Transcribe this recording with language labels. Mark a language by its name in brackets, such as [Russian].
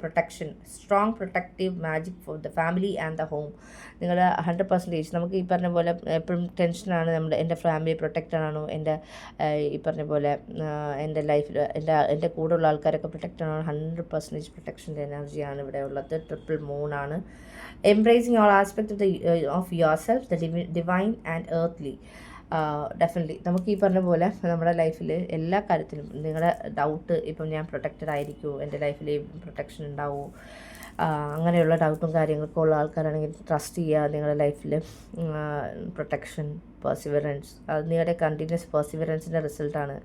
[English] Protection, strong protective magic for the family and the home. [Malayalam] നിങ്ങൾ 100% നമുക്ക് ഈ പറഞ്ഞ പോലെ എപ്പോഴും ടെൻഷനാണ്, എൻ്റെ ഫാമിലി പ്രൊട്ടക്റ്റഡ് ആണോ, എൻ്റെ ഈ പറഞ്ഞ പോലെ എൻ്റെ ലൈഫിൽ എൻ്റെ കൂടെയുള്ള ആൾക്കാരൊക്കെ പ്രൊട്ടക്റ്റഡ് ആണോ? 100% പ്രൊട്ടക്ഷൻ്റെ എനർജിയാണ് ഇവിടെ ഉള്ളത്. Triple മൂണാണ്. [English] Embracing all aspects of yourself, the divine and earthly. [Malayalam] Definitely നമുക്ക് ഈ പറഞ്ഞ പോലെ നമ്മുടെ ലൈഫിൽ എല്ലാ കാര്യത്തിലും നിങ്ങളുടെ ഡൗട്ട്, ഇപ്പം ഞാൻ പ്രൊട്ടക്റ്റഡ് ആയിരിക്കുമോ, എൻ്റെ ലൈഫിൽ പ്രൊട്ടക്ഷൻ ഉണ്ടാവുമോ, അങ്ങനെയുള്ള ഡൗട്ടും കാര്യങ്ങളൊക്കെ ഉള്ള ആൾക്കാരാണെങ്കിൽ ട്രസ്റ്റ് ചെയ്യുക. നിങ്ങളുടെ ലൈഫിൽ പ്രൊട്ടക്ഷൻ, പെർസിവറൻസ്, അത് നിങ്ങളുടെ കണ്ടിന്യൂസ് പെർസിവറൻസിൻ്റെ റിസൾട്ടാണ്.